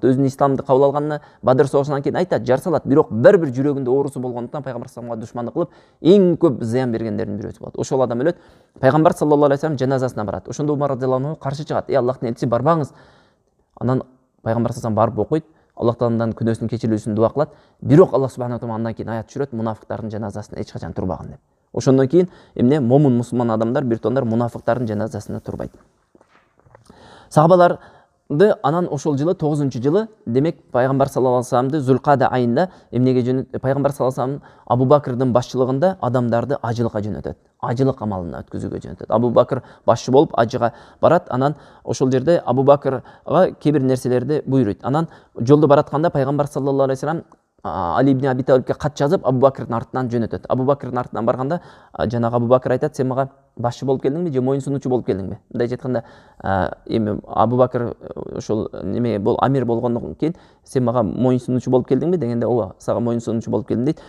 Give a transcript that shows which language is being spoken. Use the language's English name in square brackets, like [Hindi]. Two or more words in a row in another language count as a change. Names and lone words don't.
[Kyrgyz] Өзүнүн исламды кабыл алганына Бадыр согушунан кийин айтат, жар салат, бирок бир жүрөгүндө оорусу болгондуктан Пайгамбар [Arabic] صلى الله عليه وسلم [Kyrgyz] душмандык кылып, эң көп зыян бергендердин бирөөсү болот. Ошол адам өлөт. Пайгамбар [Arabic] صلى الله عليه وسلم [Kyrgyz] жаназасына барат. Ошондо Умар [Arabic] رضي الله عنه [Kyrgyz] каршы чыгат. Аллахтын элчиси, барбаңыз. Анан Пайгамбар [Arabic] صلى الله عليه وسلم [Kyrgyz] барып окуйт. Аллах тааламдан күнөөсүн кечирилүүсүн дуа кылат. Бирок [Arabic] الله سبحانه وتعالى [Kyrgyz] андан кийин аят түшүрөт, мунафыктардын жаназасына эч качан турбаган деп. Ошондон кийин эмне момун мусулман адамдар бир тондар мунафыктардын жаназасына турбайт. Сахабалар анан ошол жылы 9-жылы демек Пайгамбар [Arabic] صلى الله عليه وسلم [Kyrgyz] Зулкада айында эмнеге жөнөтөт? Пайгамбар [Arabic] صلى الله عليه وسلم [Kyrgyz] Абу Бакрдын башчылыгында адамдарды ажылыкка жөнөтөт. Ажылык амалына өткөзүүгө жөнөтөт. Абу Бакр башчы болуп ажыга барат. Анан ошол жерде Абу Бакрга кээ бир нерселерди буйруйт. Анан жолдо баратканда Пайгамбар [Arabic] صلى الله عليه وسلم [Kyrgyz] Али ибн Аби Талибке кат жазып Абу Бакрдын артынан жөнөтөт. Абу Бакрдын артынан барганда жанагы Абу Бакр айтат, сен мага башчы болуп келдиңби же моюн сунуучу болуп келдиңби? Мындай айтканда, эми Абу Бакр ошол неме амир болгондон кийин сен мага моюн сунуучу болуп келдиңби дегенде, ооба, сага моюн сунуучу болуп келдим дейт.